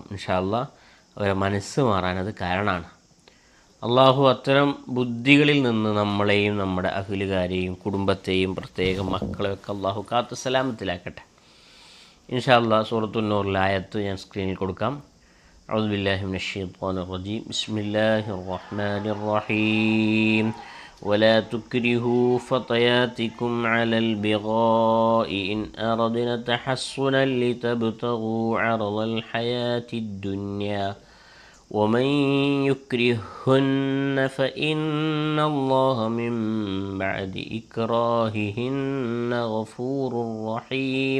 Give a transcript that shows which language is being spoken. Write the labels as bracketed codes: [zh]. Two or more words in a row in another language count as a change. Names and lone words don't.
[ar] إن شاء الله [ml] അവരെ മനസ്സ് മാറാനത് കാരണമാണ്. അള്ളാഹു അത്തരം ബുദ്ധികളിൽ നിന്ന് നമ്മളെയും നമ്മുടെ അഹ്ലുകാരെയും കുടുംബത്തെയും പ്രത്യേകം മക്കളെയൊക്കെ അള്ളാഹു കാത്ത് സലാമത്തിലാക്കട്ടെ. [ar] إن شاء الله [ml] സൂറത്തുന്നൂറിലെ ആയത്ത് ഞാൻ സ്ക്രീനിൽ കൊടുക്കാം. [ar] أعوذ بالله من الشيطان الرجيم بسم الله الرحمن الرحيم. ولا تكرهوا فتياتكم على البغاء إن أردنا تحصنا لتبتغوا عرض الحياة الدنيا ومن يكرهن فإن الله من بعد إكراههن غفور رحيم.